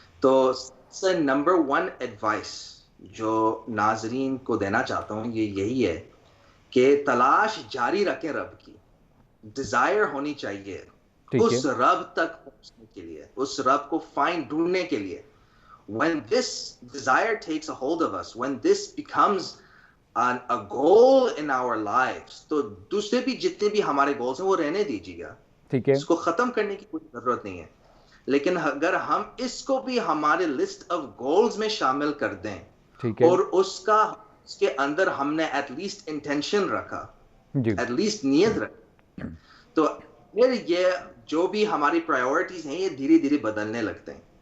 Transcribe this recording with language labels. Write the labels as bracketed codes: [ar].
[ur] تو number 1 advice جو ناظرین کو دینا چاہتا ہوں یہ یہی ہے کہ تلاش جاری رکھیں رب کی. ڈیزائر ہونی چاہیے ٹھیک ہے. اس رب تک پہنچنے کے لیے، اس رب کو ڈھونڈنے کے لیے. [en] When this desire takes a hold of us, when this becomes a goal in our lives، [ur] تو دوسرے بھی جتنے بھی ہمارے گولز ہیں وہ رہنے دیجیے گا، ٹھیک ہے. اس کو ختم کرنے کی کوئی ضرورت نہیں ہے. لیکن اگر ہم اس کو بھی ہمارے لسٹ آف گولز میں شامل کر دیں ٹھیک ہے. اور اس کے اندر ہم نے ایٹ لیسٹ انٹینشن رکھا، جی ایٹ لیسٹ نیت رکھی، تو پھر یہ جو بھی ہماری پرائیورٹیز ہیں یہ دھیرے دھیرے بدلنے لگتے ہیں.